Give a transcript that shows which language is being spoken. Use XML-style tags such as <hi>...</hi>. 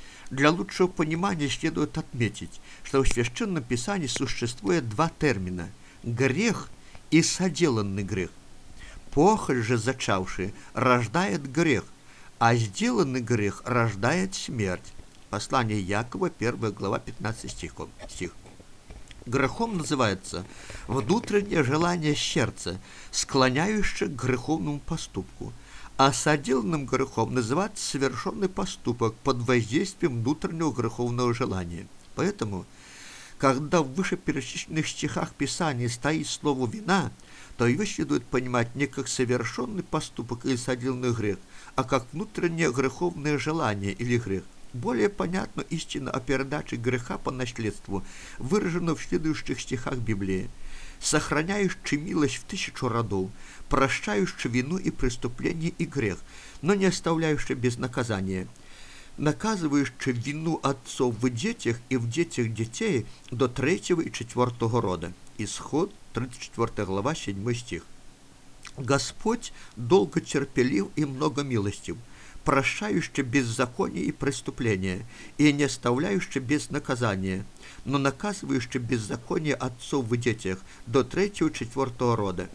<ru>Для лучшего понимания следует отметить, что в Священном Писании существует два термина – грех и соделанный грех. Похоть же зачавшая рождает грех, а сделанный грех рождает смерть. Послание Якова, 1 глава, 15 стих.</ru> <uk>Грехом називається внутрішнє желання серця, склоняюще к греховному поступку. А соділеним грехом називається свершений поступок під воздействием внутрішнього греховного желання.</uk> <ru>Поэтому, когда в вышеперечисленных стихах Писания стоит слово «вина», то ее следует понимать не как совершенный поступок или соделанный грех, а как внутреннее греховное желание или грех. Более понятна истина о передаче греха по наследству выражена в следующих стихах Библии. «Сохраняющий милость в тысячу родов, прощающий вину и преступление и грех, но не оставляющий без наказания».</ru> <uk>Наказуючи вину отцов в дітях і в дітях дітей до 3 і 4 роду. Ісход, 34 глава, 7 стих.</uk> <ru>Господь довго терпелив і много милостив, прощающий беззаконие і преступления, і не оставляющий без наказания, но наказуючи беззаконие отцов в дітях до 3 і 4 роду.</ru>